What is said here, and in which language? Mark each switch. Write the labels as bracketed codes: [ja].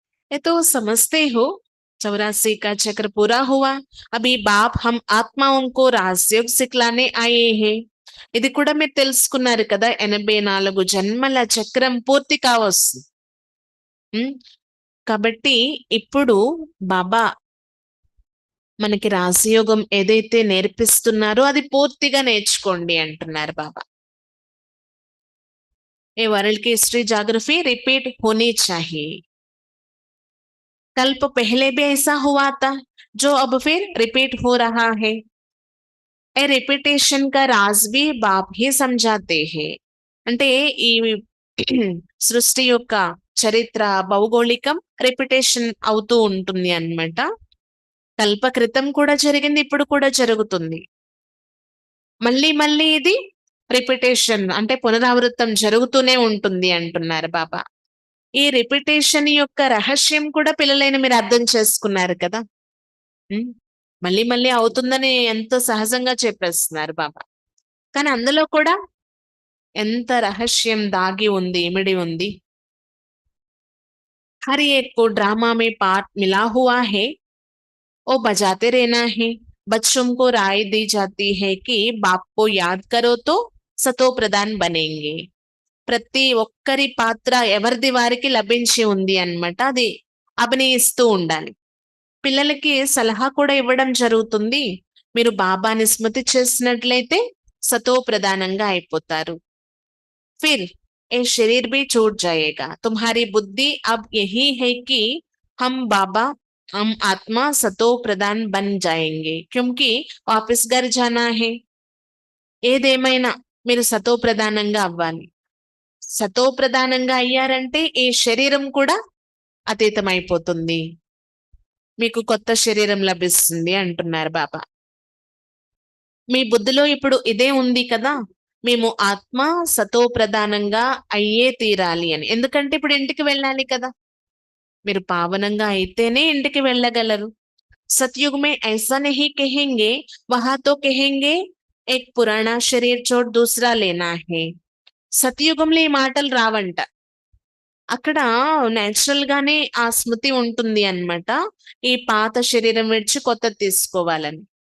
[hi] ये तो समझते हो 84 का चक्र पूरा हुआ. अभी बाप हम आत्माओं को राजयोग सिखलाने आए हैं. [te] ఇది కూడా మీరు తెలుసుకున్నారు కదా, 84 జన్మల చక్రం పూర్తి కావస్తుంది. కాబట్టి ఇప్పుడు బాబా మనకి రాజయోగం ఏదైతే నేర్పిస్తున్నారో అది పూర్తిగా నేర్చుకోండి అంటున్నారు బాబా. [hi] ఏ వరల్డ్ की हिस्ट्री ज्योग्राफी रिपीट होनी चाहिए. कल्प पहले भी ऐसा हुआ था जो अब फिर रिपीट हो रहा है. ए रिपीटेशन का राज भी बाप ही समझाते हैं. [te] అంటే ఈ సృష్టి యొక్క చరిత్ర భౌగోళికం రిపిటేషన్ అవుతూ ఉంటుంది అన్నమాట. కల్ప క్రితం కూడా జరిగింది, ఇప్పుడు కూడా జరుగుతుంది. మళ్ళీ మళ్ళీ ఇది రిపిటేషన్ అంటే పునరావృతం జరుగుతూనే ఉంటుంది అంటున్నారు బాబా. ఈ రిపిటేషన్ యొక్క రహస్యం కూడా పిల్లలైన మీరు అర్థం చేసుకున్నారు కదా. మళ్ళీ మళ్ళీ అవుతుందని ఎంతో సహజంగా చెప్పేస్తున్నారు బాబా. కానీ అందులో కూడా ఎంత రహస్యం దాగి ఉంది, ఇమిడి ఉంది. [hi] हर एक को ड्रामा में पार्ट मिला हुआ है, वो बजाते रहना है। बच्चों को राय दी जाती है कि बाप को याद करो तो सतो प्रधान बनेंगे। [te] ప్రతి ఒక్కరి పాత్ర ఎవరిది వారికి లభించి ఉంది అన్నమాట. అది అభినయిస్తూ ఉండాలి. పిల్లలకి సలహా కూడా ఇవ్వడం జరుగుతుంది. మీరు బాబాని స్మృతి చేసినట్లయితే సతో ప్రధానంగా అయిపోతారు. [hi] फिर ये शरीर भी छूट जाएगा। तुम्हारी बुद्धि अब यही है कि हम बाबा हम आत्मा सतो प्रधान बन जाएंगे, क्योंकि वापस घर जाना है। [te] ఏదేమైనా మీరు సతో ప్రధానంగా అవ్వాలి. సతో ప్రధానంగా అయ్యారంటే ఈ శరీరం కూడా అతీతమైపోతుంది, మీకు కొత్త శరీరం లభిస్తుంది అంటున్నారు బాబా. మీ బుద్ధిలో ఇప్పుడు ఇదే ఉంది కదా, మేము ఆత్మ సతో ప్రధానంగా అయ్యే తీరాలి అని. ఎందుకంటే ఇప్పుడు ఇంటికి వెళ్ళాలి కదా, మీరు పావనంగా అయితేనే ఇంటికి వెళ్ళగలరు. [hi] सतयुग में ऐसा नहीं कहेंगे, वहां तो कहेंगे एक पुराना शरीर छोड़ दूसरा लेना है. [te] సతయుగంలో ఈ మాటలు రావంట. అక్కడ నేచురల్ గానే ఆ స్మృతి ఉంటుంది అన్నమాట, ఈ పాత శరీరం విడిచి కొత్తది తీసుకోవాలని.